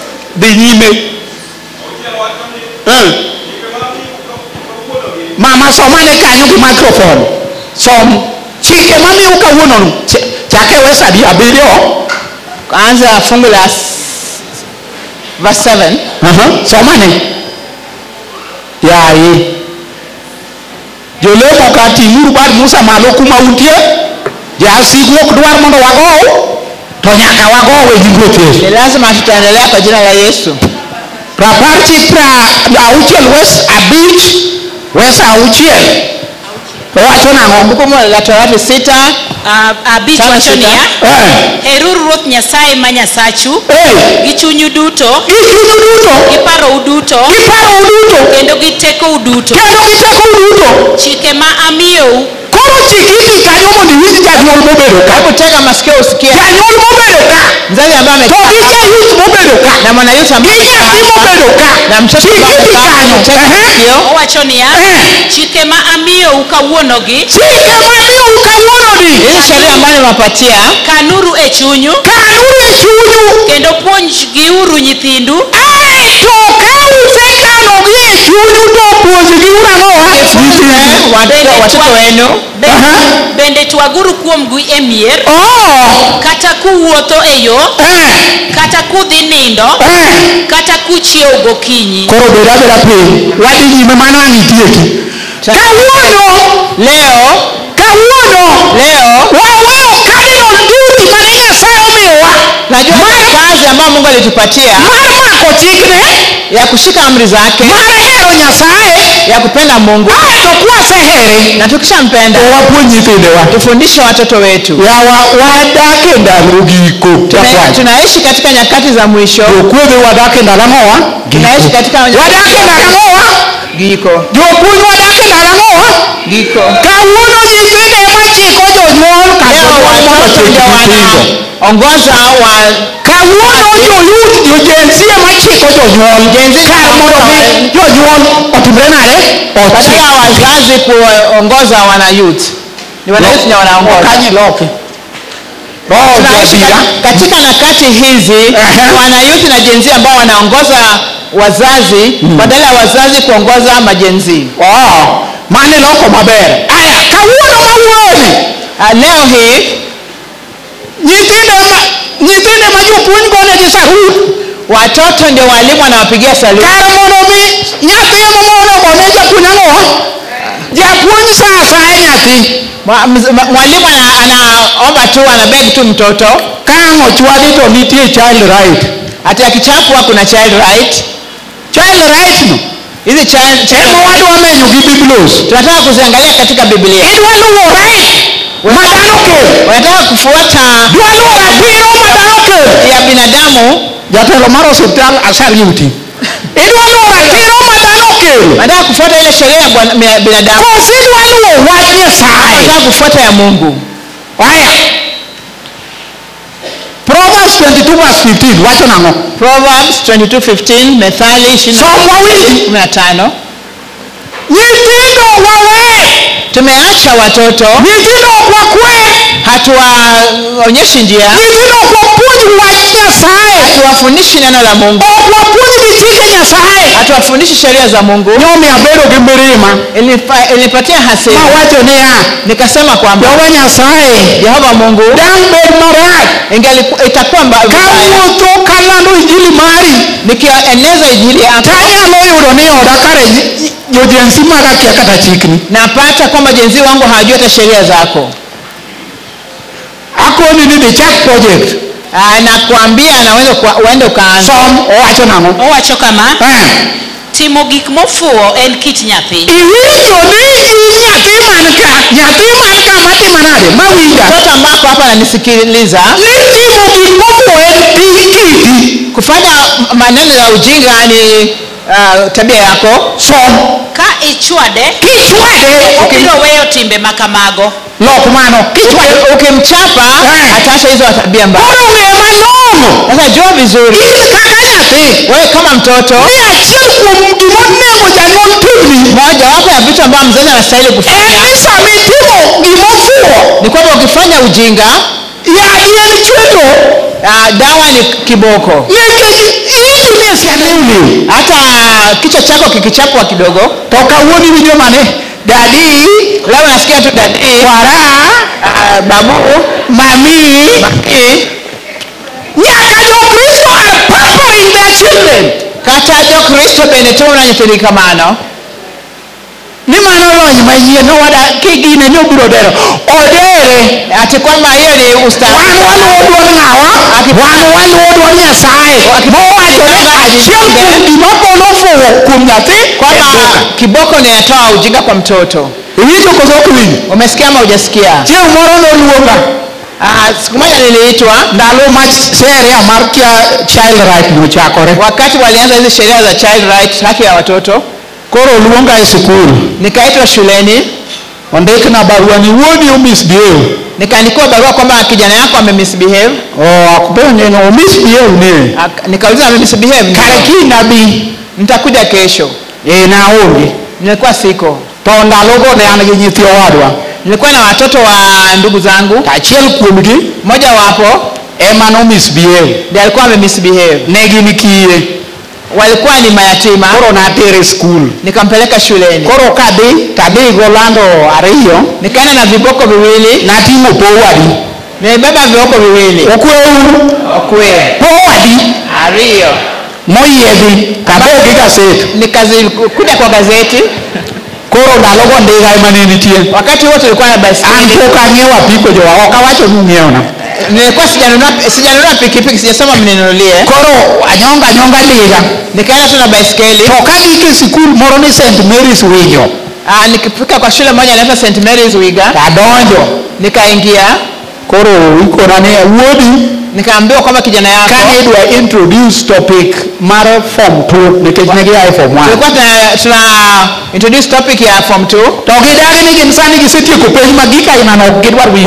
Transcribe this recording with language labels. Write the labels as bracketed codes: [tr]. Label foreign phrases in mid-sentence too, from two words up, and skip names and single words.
[luo] dhi nyime. Mama somane kanyo gi microphone. Som chike mamiyo kawuono chake wesa di abiriyo. [sw] Anza fungu la verse 7. [luo] Somane. Yaye. Jolemo kati nguru bad Musa malo kuma untie. Jasigu ok dwar mondo wagow. To nyaka wagowe gi [sw] Ni lazima tutaendelea kwa jina la Yesu. [luo] Rapar chik auchiel wes abich wes auchiel. Wacho nang'o? Kumbukumbu la Torati 6 abich wacho niya, heruru Ruoth Nyasaye ma Nyasachu gi chunyu duto, gi parou duto, kendo gi tekou duto. Chike ma amiyou. Koro chikiti kanyo mondo iwinj janyuol mobedo ka. [sw] Hebu tega masikio usikie. [luo] Janyuol mobedo ka. [sw] Mzazi ambaye amekaa. [luo] To gi jayuth mobedo ka. [sw] Na mwana Yesu ambaye [luo] mobedo ka. [sw] Na mtoto [luo] chikiti kanyo. Owacho niya, chike ma amiyou kawuonogi. Chike ma amiyou kawuononi. [sw] Hii sheria ambayo nimewapatia. [luo] Kanuru e chunyu. Kendo puonjgiuru nyithindu. To ka usekanogi e chunyu to puonjgiuru ang'owa. [sw] Watoto wenu. [luo] Bende twaguru kuomgi e mier. Kata kuwuotho e yo. Kata kudhi nindo. Kata kuchiewo gokinyi. Koro beda piny. Wadhi nyime mano ang' itieki. Kawuono waweyo [en] cardinal duty [luo] mane Nyasaye omiyowa. [sw] Najua kazi ambayo Mungu alitupatia. [luo] Mar mako chikne. [sw] Ya kushika amri zake. [luo] Mar hero Nyasaye. [sw] Ya kupenda Mungu. [luo] To kwasehere. [sw] Na tukishampenda. [luo] Wapuonj nyithindewa. [sw] Tufundishe watoto wetu. [luo] Wadak e ndalo giko. [sw] Tunaishi katika nyakati za mwisho. [luo] Jokuodhe wadak e ndalo ang'owa. [sw] Tunaishi katika [luo] wadak e ndalo ang'owa. Giko. Jopuonj wadak e ndalo ang'owa. Giko. Kawuono nyithinde ema chiko jonyuol [sw] ongoza wa [luo] kawuono jojensi ema chiko jonyuol. Kar mondo jonyuol otimre nade? [sw] Badala wazazi kuongoza wana youth. Ni wana youth wanaongoza. [luo] Kanye loke. [sw] Katika nyakati hizi wana youth na jenzi ambao wanaongoza wazazi badala ya wazazi kuongoza majenzi. [luo] Mane loko maber. Aya kawuono mawuoyi. [sw] Leo hii [luo] nyithinde ma jopuonj gonegi sarut. [sw] Watoto ndio walimu wanawapigia saluti. [luo] Kar mondo mi nyathi mondo ogone japuonj ang'owa. Japuonj saa asaya nyathi. [sw] Mwalimu anaomba tu, anabeg tu mtoto. [luo] Kang' ochwadi to nitie [en] child right. [sw] Hata akichapwa kuna [en] child right. Child right no. [sw] Hizi child [luo] wadwa menyo gi Biblos. [sw] Tunataka kuziangalia katika Biblia. [luo] Idwa luwo right. Madano kel. [sw] Wanataka kufuata [luo] dwalo ratiro madano kel [sw] ya binadamu. [luo] Jatelo mar hospital asar yuti. Idwa luwo ratiro madano kel. [sw] Wanataka kufuata ile sheria ya binadamu. [luo] Kosi idwa luwo wach Nyasaye. [sw] Wanataka kufuata ya Mungu. Haya. [luo] Proverbs 22 verse 15 wacho nang'o? Proverbs 22:15 Methali 20:15. Nyithindo wawe. [sw] Tumeacha watoto. [luo] Nyithindo wakwe. [sw] Hatuwaonyeshi njia. [luo] Nyithindo wapuonj wach Nyasaye. [sw] Hatuwafundishi neno la Mungu. [luo] Wapuonj chike Nyasaye. [sw] Hatuwafundishi sheria za Mungu. [luo] Nyomi abedo gi mirima. [sw] Ilipatia hasira. [luo] Wacho niya. [sw] Nikasema kwamba [luo] Jehova Nyasaye. [sw] Jehova Mungu. [luo] Dang bed marach. [sw] Itakuwa mbaya. [luo] Kawuotho kalando injili mari. [sw] Nikieneza injili yako. [luo] Tanyalo yudo ni oda kare jojensi maga kia kata chikni. [sw] Napata kwamba jenzi wangu hawajui hata sheria zako. [luo] Akoni ni [en] check project. [sw] Nakwambia naweza uende ukaanza. [luo] Owacho nang'o? Owacho kama. Timo gik mofuwo en kit nyathi. Iwinjo ni nyathi man ka matimo nade? Mawinja. [sw] Mtoto ambako hapa ananisikiliza. [luo] Ni timo gik mofuwo en kiti. [sw] Kufanya maneno ya ujinga ni tabia yako. [luo] Ka ichwade. Kichwade. Obiro weyo timbe makamago. Lok mano. Kichwade. [sw] Ukimchapa ataacha hizo tabia mbaya. [luo] Koro ng'e malong'o. [sw] Sasa jua vizuri. [luo] Kaka nyathi. [sw] Wewe kama mtoto. [luo] Ni achiel kuom gimonego janyuol timni. [sw] Moja wapo ya vitu ambavyo mzazi anastahili kufanya. [luo] Ni sami timo gimofuwo. [sw] Ni kwamba ukifanya ujinga. [luo] Yadi en chweto. [sw] Dawa ni kiboko. Hata kichwa chako kikichapwa kidogo. [luo] Toka uoni video mane. Daddy, [sw] leo nasikia tu daddy. [luo] Wara, babu, [en] mami. [luo] Nyaka jo Kristo [en] are pampering their children. [luo] Kata jo Kristo bende tuna nyithindi kamano. Ni mano lony manyien no wada kigine nyobiro dero. Odere [sw] ati kwamba hiyo ni ustadi. [luo] Wan waluo ng'awa. Wan waluo dwar Nyasaye. Mowachore achiel kuom gimapolo fuwo kuom nyathi. [sw] Kwamba kiboko ni atoa ujinga kwa mtoto. [luo] Iwinjo koso ok winjo? [sw] Umesikia ama hujasikia? [luo] Chieng' moro noluonga. [sw] Siku moja niliitwa [luo] ndalo ma sheria mar [en] child right [luo] nochakore. [sw] Wakati walianza hizi sheria za [en] child right, [sw] haki ya watoto. [luo] Koro luonga e skul. [sw] Nikaitwa shuleni. [luo] Ondikna barua ni wuodi misbehave. [sw] Nikaandikiwa barua kwamba kijana yako amemisbehave. [luo] Akupenye no misbehave ni. [sw] Nikauliza amemisbehave. [luo] Kareki nabi. [sw] Nitakuja kesho. [luo] Naonge. [sw] Nilikuwa siko. [luo] To ndalogo ne an gi nyithi owadwa. [sw] Nilikuwa na watoto wa ndugu zangu. [luo] Achiel kuomgi. [sw] Mmoja wapo [luo] ema no misbehave. [sw] Ndiye alikuwa amemisbehave. [luo] Ne gin kiye. [sw] Walikuwa ni mayatima. [luo] Koro natere school. [sw] Nikampeleka shuleni. [luo] Koro kadhi golando ariyo. [sw] Nikaenda na viboko viwili. [luo] Nating'o powadi. [sw] Nimebeba viboko viwili. [luo] Okwe. Powadi ariyo. Moyiedhi kabogi gazeti. [sw] Nikazikuja kwa gazeti. [luo] Koro ndalogo ndiga ema ne nitie. [sw] Wakati wote tulikuwa na baiskeli. [luo] Anko kang'iewo apiko jowa ok awacho ni ung'ieona. [sw] Nilikuwa sijanunua pikipiki, sijasema mninunulie. [luo] Koro anyonga ndiga. [sw] Nikaenda tu na baiskeli. [luo] To kagike sikul moro ni St Mary's Winyo. [sw] Nikifika kwa shule moja inaitwa St Mary's Wiga. [luo] Kadonjo. [sw] Nikaingia. [luo] Koro ikona ne wuodi. [sw] Nikaambiwa kwamba kijana yako [luo] kanidwa [en] introduce topic [luo] mar form 2 nikech ne giae form 1. [sw] Tulikuwa tuna [en] introduce topic [sw] ya form 2. [luo] To gidagi ni ginsani gisetieko penj magika inano gidwar winjo.